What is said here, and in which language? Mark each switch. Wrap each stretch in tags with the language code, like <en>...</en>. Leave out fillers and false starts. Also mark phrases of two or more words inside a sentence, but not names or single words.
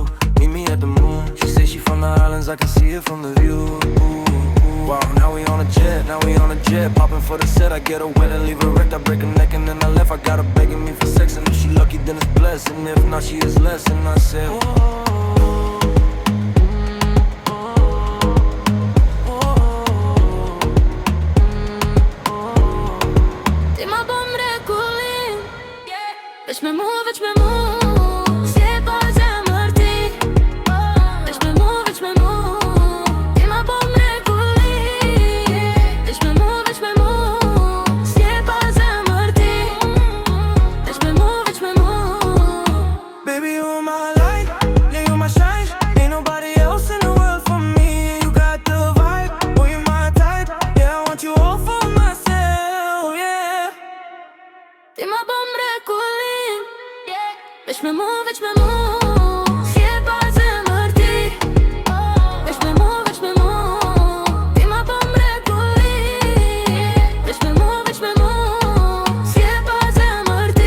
<en>Meet me at the moon. She say she from the islands, I can see it from the view. Ooh, wow, now we on a jet, popping for the set. I get her wet and leave her wrecked. I break her neck and then I left. I got her begging me for sex, and if she lucky then it's blessed, and if not she is less. And I said, whoa.</en> <sq>Veç me mu, veç me mu, s'je pa zemër ti. Veç me mu, veç me mu, ti ma po mrekulli. Veç me mu, s'je pa zemër ti. Veç me mu,</sq> <en>Baby, you my light, yeah, you my shine. Ain't nobody else in the world for me. You got the vibe, boy, you my type. Yeah, I want you all for myself, yeah.</en> <sq>ti ma po mrekulli. Veç me mu, s'je pa zemër ti. Veç me mu, ti ma po mrekulli. Veç me mu, s'je pa zemër ti.</sq>